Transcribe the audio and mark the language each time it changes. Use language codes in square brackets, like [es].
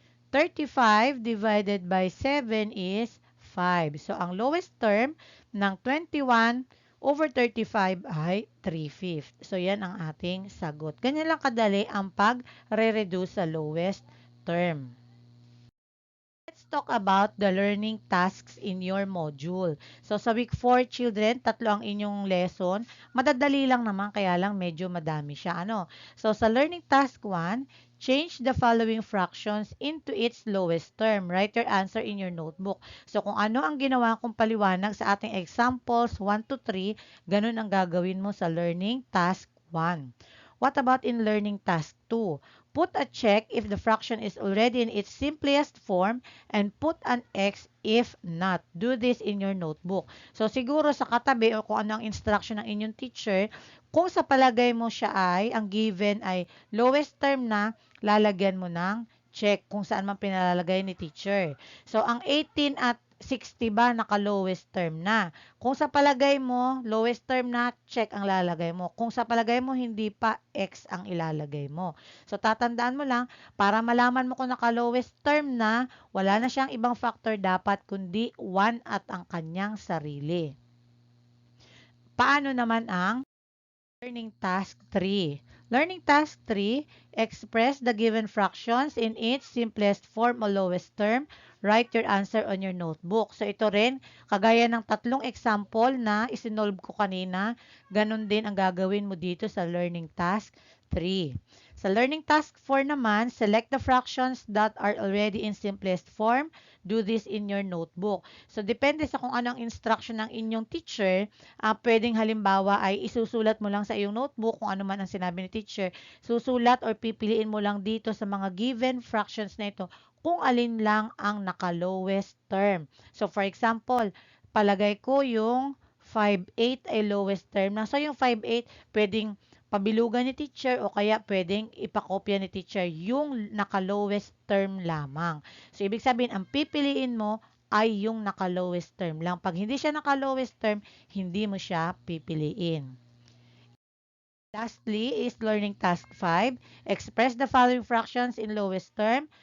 [en] 35 divided by 7 is 5. [tl] So, ang lowest term ng 21/35 ay 3/5. So, yan ang ating sagot. Ganyan lang kadali ang pag-reduce sa lowest term. [en] Let's talk about the learning tasks in your module. [tl] So, sa week 4, children, 3 ang inyong lesson. Madadali lang naman, kaya lang medyo madami siya. [en] So, sa learning task 1, change the following fractions into its lowest term. Write your answer in your notebook. [tl] So, kung ano ang ginawa kong paliwanag sa ating examples 1 to 3, ganun ang gagawin mo sa learning task 1. [en] What about in learning task 2? Put a check if the fraction is already in its simplest form and put an X if not. Do this in your notebook. [tl] So, siguro sa katabi o kung ano ang instruction ng inyong teacher, kung sa palagay mo siya ay, ang given ay lowest term na, lalagyan mo ng check kung saan man pinalalagay ni teacher. So, ang 18 at 60 ba naka-lowest term na? Kung sa palagay mo, lowest term na, check ang lalagay mo. Kung sa palagay mo, hindi pa, X ang ilalagay mo. So, tatandaan mo lang, para malaman mo kung naka-lowest term na, wala na siyang ibang factor dapat, kundi 1 at ang kanyang sarili. Paano naman ang Learning Task 3? [en] Learning Task 3, express the given fractions in its simplest form o lowest term. Write your answer on your notebook. [tl] So, ito rin, kagaya ng 3 example na isinolve ko kanina, ganun din ang gagawin mo dito sa Learning Task 3. [en] Sa learning task 4 naman, select the fractions that are already in simplest form. Do this in your notebook. [tl] So, depende sa kung anong instruction ng inyong teacher, pwedeng halimbawa ay isusulat mo lang sa iyong notebook kung ano man ang sinabi ni teacher. Susulat or pipiliin mo lang dito sa mga given fractions na ito kung alin lang ang naka-lowest term. [en] So, for example, [tl] palagay ko yung 5/8 ay lowest term na. So, yung 5/8, pwedeng pabilugan ni teacher o kaya pwedeng ipakopya ni teacher yung naka-lowest term lamang. So, ibig sabihin, ang pipiliin mo ay yung naka-lowest term lang. Pag hindi siya naka-lowest term, hindi mo siya pipiliin. [en] Lastly is learning task 5. Express the following fractions in lowest term.